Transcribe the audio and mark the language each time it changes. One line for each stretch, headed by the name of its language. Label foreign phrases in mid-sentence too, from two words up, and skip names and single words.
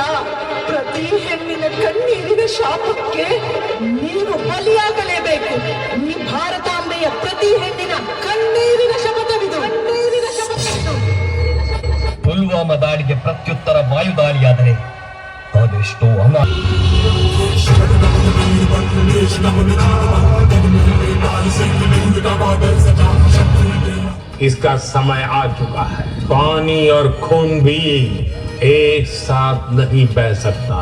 Kannada: ಪ್ರತಿ ಹೆಣ್ಣಿನ ಕಣ್ಣೀರಿನ ಶಾಪಕ್ಕೆ ನೀವು ಬಲಿಯಾಗಲೇಬೇಕು. ಈ ಭಾರತಾಂಬೆಯ ಪ್ರತಿ ಹೆಣ್ಣಿನ ಕಣ್ಣೀರಿನ ಶಪಥವಿದು. ಪುಲ್ವಾಮಾ ದಾಳಿಗೆ ಪ್ರತ್ಯುತ್ತರ ವಾಯುದಾಳಿಯಾದರೆ ಅದೆಷ್ಟೋ
Hindi: इसका समय आ चुका है। पानी और खून भी एक साथ नहीं बह सकता।